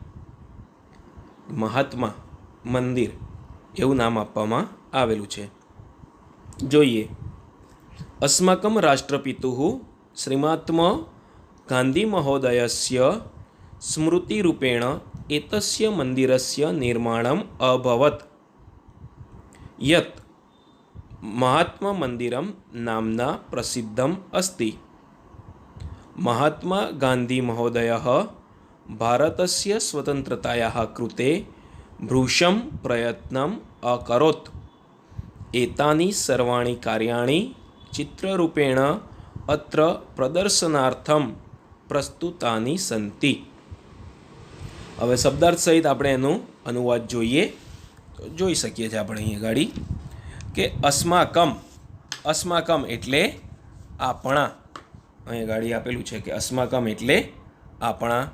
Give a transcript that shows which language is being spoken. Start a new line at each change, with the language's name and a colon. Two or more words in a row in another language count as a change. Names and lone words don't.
Gujarati: મહાત્મા મંદિર એવું નામ આપવામાં આવેલું છે.
Sanskrit: જોઈએ. અસ્માકમ રાષ્ટ્રપિતુઃ શ્રીમાત્મ ગાંધી મહોદયસ્ય સ્મૃતિરૂપેણ एतस्य मंदिरस्य निर्माणम् अभवत् यत् महात्मा मंदिरम नाम्ना प्रसिद्धम् अस्ति। महात्मा गांधी महोदयः भारतस्य स्वतन्त्रतायाः कृते भृशं प्रयत्नम् अकरोत्। एतानि सर्वाणि कार्याणि चित्ररूपेण अत्र प्रदर्शनार्थं प्रस्तुतानि सन्ति।
Gujarati: હવે શબ્દાર્થ સહિત આપણે એનો અનુવાદ જોઈએ તો જોઈ શકીએ છીએ આપણે અહીં ગાડી કે અસ્માકમ એટલે આપણા, અહીં ગાડી આપેલું છે કે અસ્માકમ એટલે આપણા,